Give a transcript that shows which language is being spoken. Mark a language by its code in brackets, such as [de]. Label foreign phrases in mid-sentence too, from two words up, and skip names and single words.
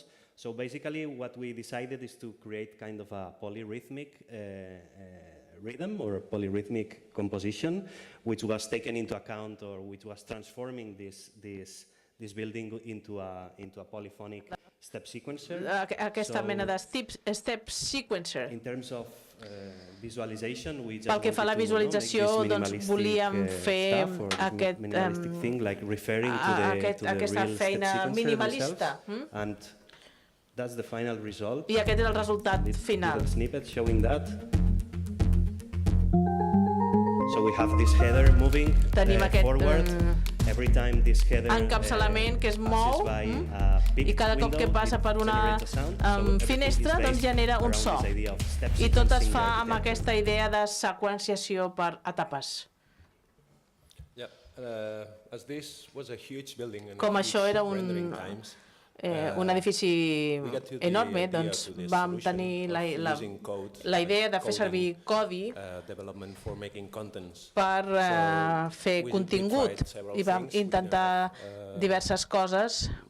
[en] So basically, what we decided is to create kind of a polyrhythmic rhythm or polyrhythmic composition, which was taken into account, or which was transforming this building into a polyphonic step sequencer. [ca] Aquesta mena de [en] step sequencer. In terms of visualization, we just [ca] pel que fa a la visualització, doncs volíem fer aquesta feina minimalista. [en] And that's the final result. [ca] I aquest és el resultat final. [en] Snippet showing that. So we have this header moving forward. Every time this header [ca] encapçalament que es mou, i cada cop que passa per una finestra doncs genera un so. I tot es fa amb aquesta idea de seqüenciació per etapes. Com això era un edifici enorme, doncs vam tenir la idea de fer servir codi per fer contingut, i vam intentar diverses coses.